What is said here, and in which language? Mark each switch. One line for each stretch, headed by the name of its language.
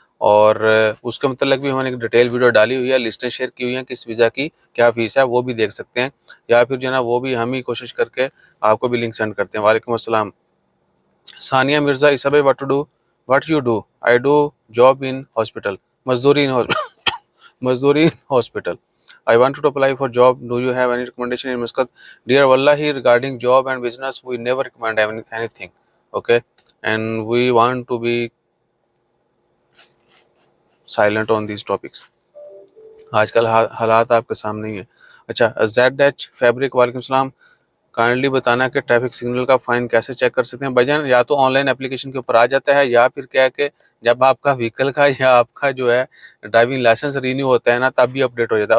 Hindi: और उसके मतलब भी हमने एक डिटेल वीडियो डाली हुई है, लिस्टें शेयर की हुई हैं किस वीज़ा की क्या फ़ीस है, वो भी देख सकते हैं। या फिर जो है ना वो भी हम ही कोशिश करके आपको भी लिंक सेंड करते हैं। वालेकुम अस्सलाम।
English: सानिया मिर्ज़ा, ईसा भाई, what you do? I do job in hospital, मजदूरी in मजदूरी hospital. I wanted to apply for job. Do you have any recommendation in Muscat? Dear Wallahi, regarding job and business, we never recommend anything. Okay, and we want to be silent on these topics.
Hindi: आजकल हालात आपके सामने ही है। अच्छा, ZH fabric, वालेकुम सलाम। Kindly बताना कि ट्रैफिक सिग्नल का फाइन कैसे चेक कर सकते हैं भाईजान? या तो ऑनलाइन एप्लीकेशन के ऊपर आ जाता है, या फिर क्या है कि जब आपका व्हीकल का या आपका जो है ड्राइविंग लाइसेंस रीन्यू होता है ना, तब भी अपडेट हो जाता है।